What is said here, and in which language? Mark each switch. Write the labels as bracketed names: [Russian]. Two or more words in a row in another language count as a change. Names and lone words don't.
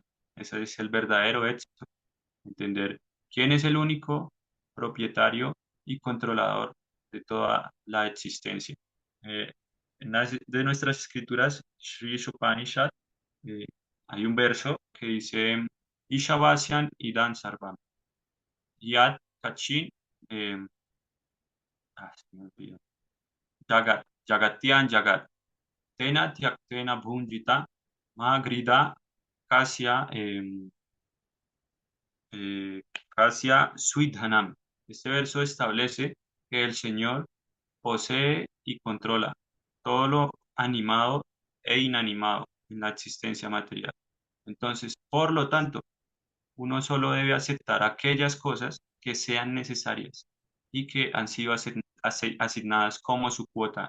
[Spanish] Ese es el verdadero éxito. Entender quién es el único propietario y controlador de toda la existencia. En una de nuestras escrituras, Sri Upanishad, eh, hay un verso que dice, [Sanskrit] Ishavasyan Idan Sarvam. Yat Kachin, [Spanish] se me olvidó. [Sanskrit] Jagatian Jagat, Tena Tyaktena Bhunjita, Magrida, Kasya, Kasya Swidhanam. [Spanish] Este verso establece que el Señor posee y controla todo lo animado e inanimado en la existencia material. Entonces, por lo tanto, uno solo debe aceptar aquellas cosas que sean necesarias y que han sido asignadas como su cuota.